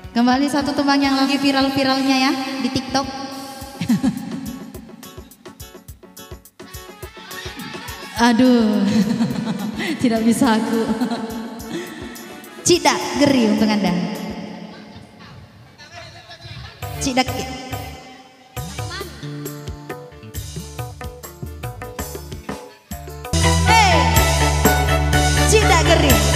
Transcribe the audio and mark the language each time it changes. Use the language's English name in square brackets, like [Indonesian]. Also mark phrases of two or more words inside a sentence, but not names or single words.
[Indonesian] Kembali satu tembang yang lagi viral-viralnya ya di TikTok. Aduh, tidak bisa aku. Cidak Geri untuk Anda. Cidak. Hey, Cidak Geri.